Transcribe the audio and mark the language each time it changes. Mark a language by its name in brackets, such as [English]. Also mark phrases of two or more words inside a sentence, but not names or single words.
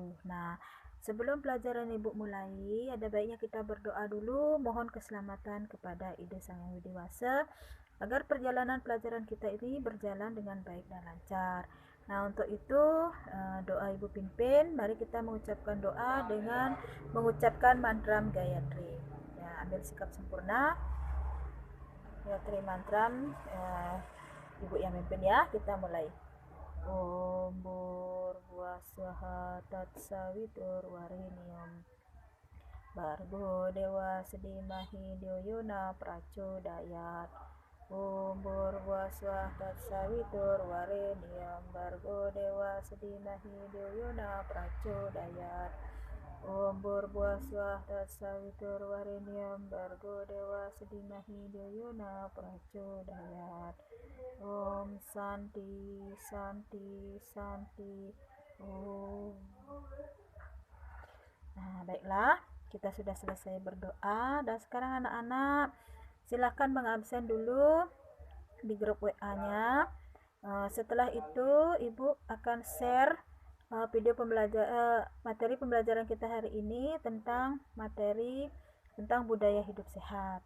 [Indonesian] Nah, sebelum pelajaran ibu mulai, ada baiknya kita berdoa dulu, mohon keselamatan kepada Ide Sang Yang Widi Wasa agar perjalanan pelajaran kita ini berjalan dengan baik dan lancar. Nah, untuk itu doa Ibu pimpin. Mari kita mengucapkan doa dengan mengucapkan mantram Gayatri. Ya, ambil sikap sempurna. Gayatri mantram. Ibu yang pimpin ya. Kita mulai. [Sanskrit] ॐ भूर्भुवः स्वः तत्सवितुर्वरेण्यं भर्गो देव धीमहि धियो यो नः प्रचोदयात्. ॐ भूर्भुवः स्वः तत्सवितुर्वरेण्यं भर्गो देव धीमहि धियो यो नः प्रचोदयात्. ॐ भूर्भुवः स्वः तत्सवितुर्वरेण्यं भर्गो देव धीमहि धियो यो नः प्रचोदयात्. ॐ शान्तिः शान्तिः शान्तिः ॐ. [Indonesian] Nah, baiklah, kita sudah selesai berdoa dan sekarang anak-anak silahkan mengabsen dulu di grup WA-nya. Setelah itu ibu akan share video materi pembelajaran kita hari ini tentang materi tentang budaya hidup sehat.